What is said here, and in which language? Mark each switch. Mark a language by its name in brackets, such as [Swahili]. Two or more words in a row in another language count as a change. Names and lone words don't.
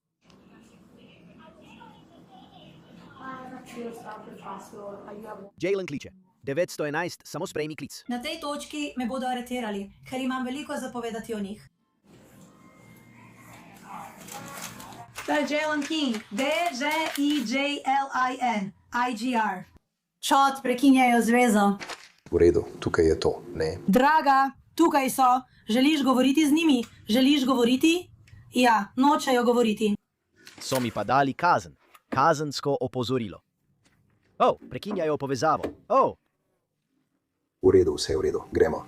[Slovenian] Jalen kliče. 911, samo sprejmi klic. Na tej točki me bodo aretirali, ker imam veliko zapovedati o njih. To je Jalen King. D-J-E-J-L-I-N. I-G-R. Čot, prekinjajo zvezo. V redu, tukaj je to, ne? Draga, tukaj so. Želiš govoriti z njimi? Želiš govoriti? Ja, nočejo govoriti. So mi pa dali kazen. Kazensko opozorilo. Prekinjajo povezavo. V redu, vse je v redu. Gremo.